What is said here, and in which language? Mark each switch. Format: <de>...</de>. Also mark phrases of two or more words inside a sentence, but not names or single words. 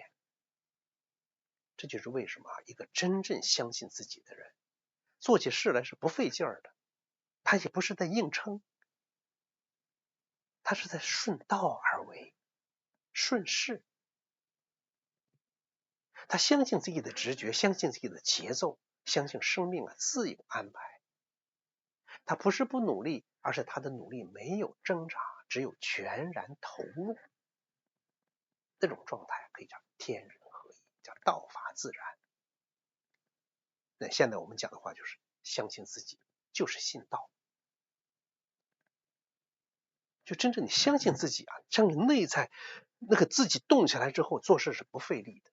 <zh>這就是為什麼一個真正相信自己的人，做起事來是不費勁兒的，他也不是在硬撐，他是在順道而為，順勢。他相信自己的直覺，相信自己的節奏，相信生命自有安排。他不是不努力，而是他的努力沒有掙扎，只有全然投入。這種狀態可以叫天人合一，叫道法自然。那現在我們講的話就是相信自己就是信道。就真正你相信自己啊，將你內在那個自己動起來之後，做事是不費力的。</zh>